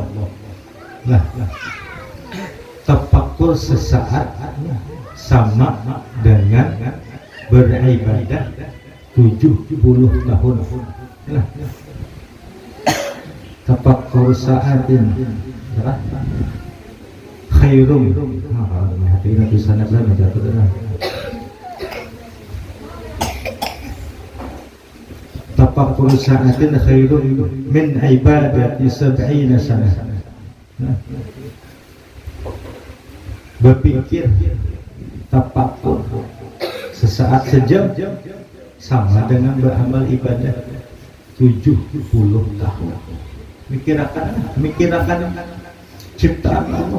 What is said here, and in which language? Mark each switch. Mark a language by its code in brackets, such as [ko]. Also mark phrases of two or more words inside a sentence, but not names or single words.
[id] Nah, tafakkur sesaat sama dengan beribadah 70 tahun. [ar] Nah, tafakkur saatin khairum. [id] Hati kita bisa nak jatuh dah. [ar] Tafakkur sa'atin khairun min ibadati 70 sana. [id] Berpikir tafakkur sesaat sejam sama dengan beramal ibadah 70 tahun. Mikirkan ciptaan Allah.